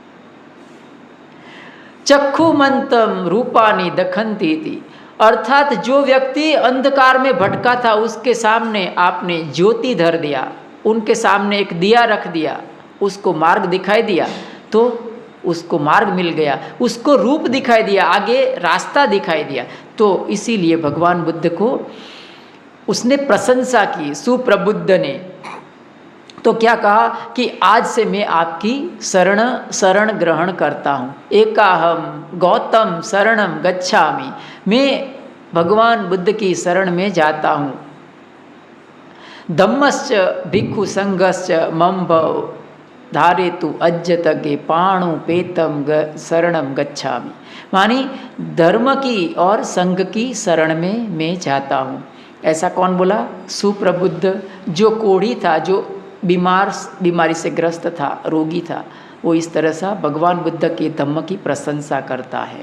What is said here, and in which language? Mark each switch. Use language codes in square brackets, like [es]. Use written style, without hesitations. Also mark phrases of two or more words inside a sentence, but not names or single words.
[pi] चक्षुमंतम रूपानी दखंती थी, [hi] अर्थात जो व्यक्ति अंधकार में भटका था उसके सामने आपने ज्योति धर दिया, उनके सामने एक दिया रख दिया, उसको मार्ग दिखाई दिया, तो उसको मार्ग मिल गया, उसको रूप दिखाई दिया, आगे रास्ता दिखाई दिया। तो इसीलिए भगवान बुद्ध को उसने प्रशंसा की, सुप्रबुद्ध ने। तो क्या कहा कि आज से मैं आपकी शरण ग्रहण करता हूँ। [pi] एकाहम गौतम शरणम गच्छामि, [hi] मैं भगवान बुद्ध की शरण में जाता हूँ। [pi] धम्मश्च भिक्षु संघश्च मम भव धारेतु अज्जतगे पाणु पेतम शरणम गच्छामि, [hi] मानी धर्म की और संघ की शरण में मैं जाता हूँ। ऐसा कौन बोला? सुप्रबुद्ध, जो कोढ़ी था, जो बीमारी से ग्रस्त था, रोगी था, वो इस तरह से भगवान बुद्ध के धम्म की प्रशंसा करता है।